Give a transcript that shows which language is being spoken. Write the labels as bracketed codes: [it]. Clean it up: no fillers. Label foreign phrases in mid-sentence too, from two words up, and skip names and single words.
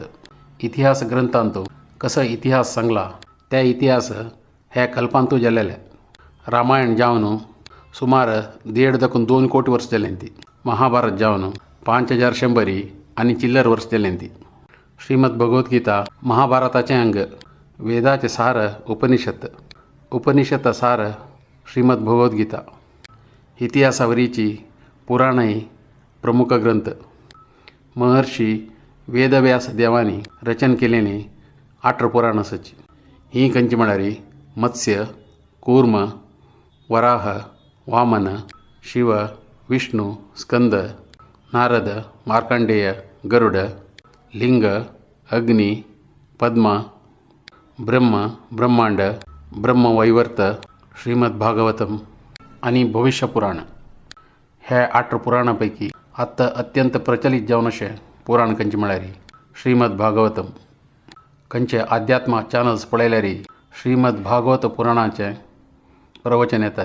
[kok] इतिहास ग्रंथांत कसो इतिहास सांगला त्या इतिहास हे कल्पांतू जाल्लेले. रामायण जावन सुमार 1.5 कोटी वर्स जाल्ली ती. महाभारत जावन 5100 आणि चिल्लर वर्स जाल्ली ती. श्रीमद भगवद्गीता महाभारताचे अंग. वेदाचे सार उपनिषद. उपनिषद सार श्रीमद भगवद्गीता. इतिहासावरीची पुराणय प्रमुख ग्रंथ. महर्षी वेदव्यास देवानी रचन केलेली 8 पुराण आसाची. ही खंयची म्हळ्यार मत्स्य, कूर्म, वराह, वामन, शिव, विष्णू, स्कंद, नारद, मार्कंडेय, गरुड, लिंग, अग्नी, पद्म, ब्रह्म, ब्रह्मांड, ब्रह्मवैवर्त, श्रीमद भागवतम आणि भविष्य पुराण. हे 8 पुराणांपैकी आत्ता अत्यंत प्रचलित जावन अशें पुराण खंयचे म्हळ्यार श्रीमद भागवतम. खंयचे अध्यात्म चॅनल्स पळयल्यार श्रीमद भागवत पुराणाचे प्रवचन येतात.